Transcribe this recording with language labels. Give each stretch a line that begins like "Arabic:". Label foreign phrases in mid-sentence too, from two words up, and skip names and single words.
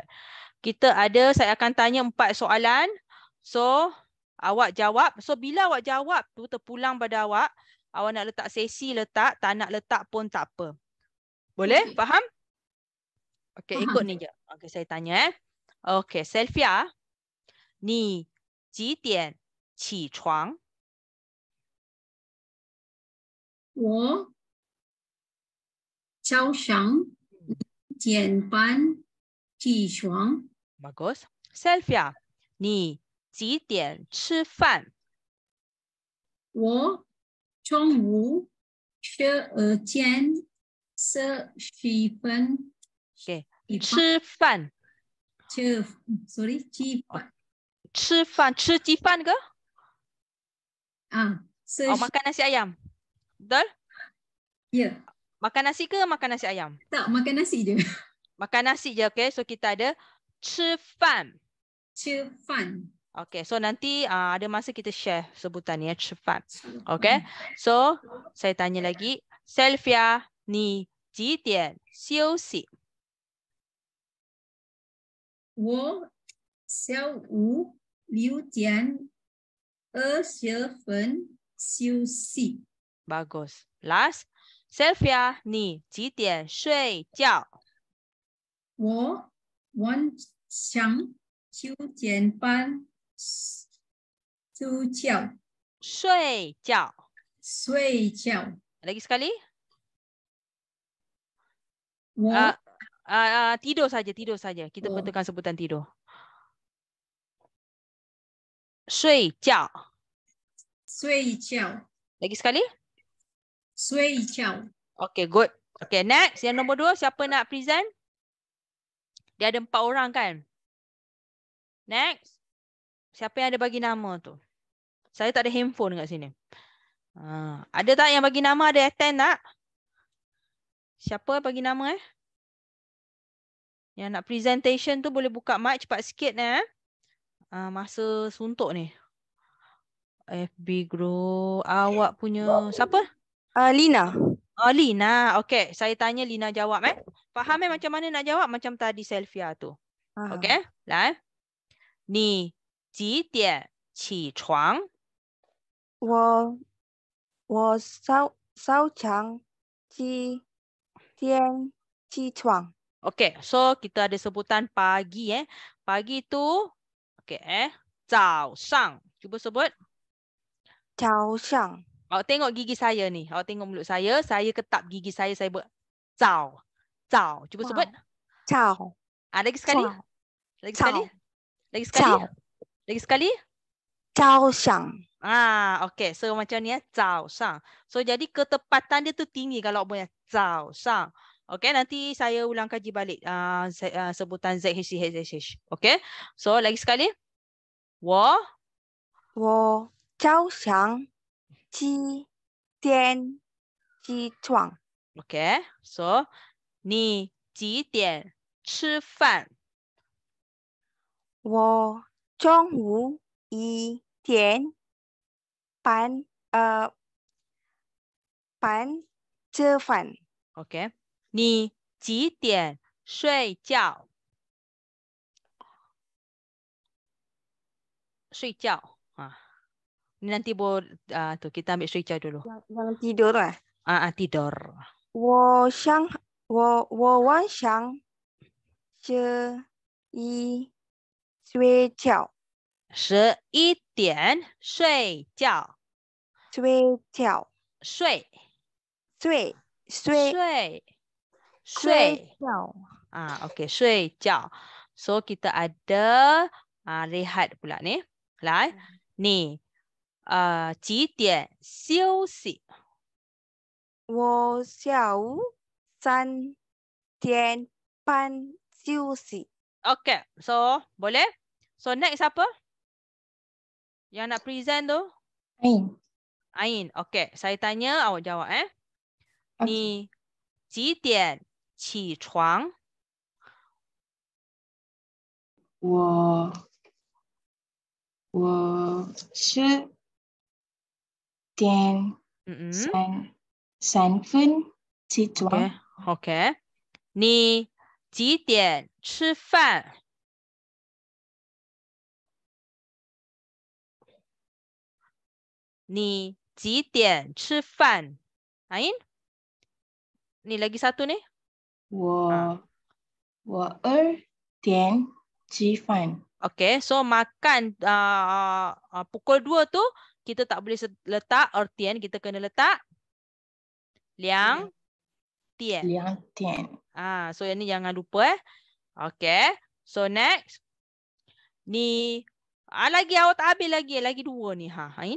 Malay: Saya akan tanya 4 soalan. So, awak jawab. So, bila awak jawab tu terpulang pada awak. Awak nak letak sesi letak, tak nak letak pun tak apa. Boleh? Okey. Faham? Okey, Faham. ikut ni je. Okey, saya tanya Okey, Sylvia.
Chinese: Ni 几点起床？我早上6点半起床。 Bagus. Sylvia, 你几点吃饭？我中午12点40分。 Okay. 吃饭。
Malay: Sorry,
Chinese: 吃饭，吃鸡饭
Malay: ke? Makan nasi ayam. Betul? Ya. Makan nasi ke makan nasi ayam? Tak, makan nasi je. Makan nasi je,
English: okay. So
Malay: kita ada
Chinese: 吃饭。吃饭。
English: Okay, so
Malay: nanti ada masa kita share sebutan ni
Chinese: 吃饭。
English: Okay, so
Malay: saya tanya lagi.
Chinese: Sylvia, 你几点休息？我下午6点20分休息。
Malay: Bagus. Last.
Chinese: Sylvia, 你几点睡觉？我晚上9点半睡觉。睡觉。睡觉。
Malay: Lagi sekali.
Chinese: 我
Malay: tidur saja. Kita betulkan sebutan tidur.
Chinese: 睡觉。睡觉。
Malay: Lagi sekali.
Chinese: 睡觉。
English: Okay, good. Okay, next.
Malay: Yang nombor 2, siapa nak present? Dia ada 4 orang kan? Next. Siapa yang ada bagi nama tu? Saya tak ada handphone kat sini. Ada tak yang bagi nama? Ada attend tak? Siapa bagi nama Yang nak presentation tu boleh buka mic cepat sikit masa suntuk ni. FB group. Awak punya siapa? Lina. Lina. Okey, saya tanya Lina jawab Faham macam mana nak jawab macam tadi Sylvia tu. Okey,
Chinese: 来。你几点起床？我早上几点起床？
English: Okey, so
Malay: kita ada sebutan pagi Pagi tu okey
Chinese: 早上.
Malay: Cuba sebut.
Chinese: 早上.
Malay: Awak tengok gigi saya ni. Awak tengok mulut saya ketap gigi saya buat zao. Cuba sebut.
Chinese: Ciao.
Malay: Lagi sekali. Lagi sekali. Lagi sekali.
Chinese: Ciao.
Malay: Lagi sekali.
Chinese: 早上.
English: Okey. So
Malay: macam ni
Chinese: 早上.
Malay: So jadi ketepatan dia tu tinggi kalau awak punya
Chinese: 早上.
Malay: Okey, nanti saya ulang kaji balik sebutan ZHCHH.
English: Okey. So
Malay: lagi sekali.
Chinese: 我早上几点起床？
English: Okay, so
Chinese: 你几点吃饭？我中午1点半吃饭。 Okay, 你几点睡觉？睡觉
Malay: Ni nanti tu kita ambil
Chinese: 睡觉
Malay: dulu. Yang tidur tu tidur.
Chinese: 我晚上睡觉。 11点睡觉。睡觉。睡。睡觉。 Okay, 睡觉.
Malay: So kita ada rehat pula ni.
Chinese: 来，你几点休息？我下午3 点半休息。
English: Okay. So,
Malay: boleh? So, next apa? Yang nak present tu? Ain. Ain. Okay. Saya tanya, awak jawab Okay.
Chinese: 你几点起床？我是点三分起床。
English: Okay. Okay.
Chinese: 你几点吃饭？你几点吃饭？Ain?
Malay: Ni lagi satu ni.
Chinese: 我2点吃饭。
English: Okay, so
Malay: makan pukul 2 tu kita tak boleh letak ertian, kita kena letak 2 点。
Chinese: 2点。
Malay: So yang ni jangan lupa
English: Okay, so next.
Malay: Ni lagi awak tak habis lagi 2 ni Ain.